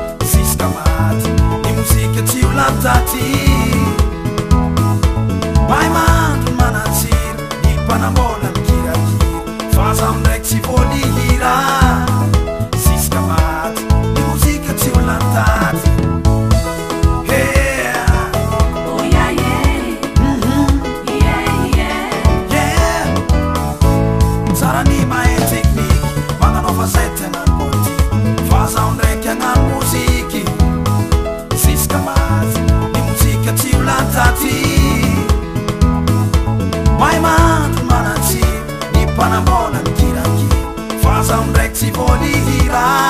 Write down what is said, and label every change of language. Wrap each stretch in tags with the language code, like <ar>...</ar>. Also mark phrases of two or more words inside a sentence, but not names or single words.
<mg>Ziska maty, ny mozika tsy ho lany taty. Mahay mandro manatsiro, ny mpanambola mikirakira, fa zaho ndraiky tsy voalihira. Ziska maty, ny mozika tsy ho lany taty.</mg> <en>Yeah. Oh, yeah, yeah. Mhm. Yeah, yeah. Yeah.</en> <mg>Tsara ny mahay tekniky, manao fahazay tsy hagnano politika, fa zaho ndraiky hagnano moziky. Ziska maty, ny mozika tsy ho lany taty. Mahay mandro manatsiro, ny mpanambola mikirakira, fa zaho ndraiky tsy voalihira.</mg>